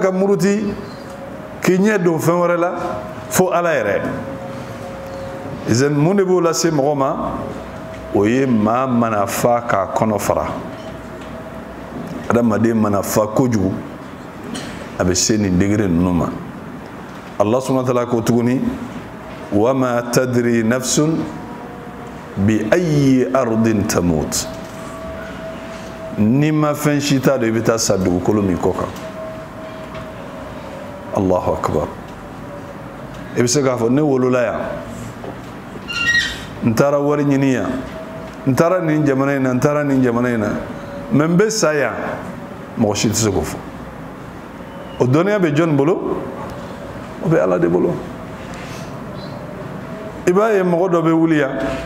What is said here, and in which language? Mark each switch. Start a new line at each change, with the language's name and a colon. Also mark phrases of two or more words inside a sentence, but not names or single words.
Bambara: ka muruti k'i ɲɛ don fɛn wɛrɛ la fo Ala yɛrɛ izen mun de b'o lase mɔgɔ ma o ye maa mana fa k'a kɔnɔ fara adamaden mana fa kojugu a bɛ se nin degré ninnu ma
Arabic: الله سبحانه وتعالى
Bambara: ko tuguni
Arabic: وما تدري نفس بأي أرض تموت
Bambara: ni ma fɛn si t'a dɔn i bɛ taa sa dugukolo min kɔ kan
Arabic: الله أكبر
Bambara: i bɛ se k'a fɔ ne wolola yan n taara wari ɲini yan n taara nin jamana in na n taara nin jamana in na mais n bɛ sa yan mɔgɔ si tɛ se k'o fɔ o dɔnniya bɛ jɔnni bolo o bɛ Ala de bolo i b'a ye mɔgɔ dɔ bɛ wuli yan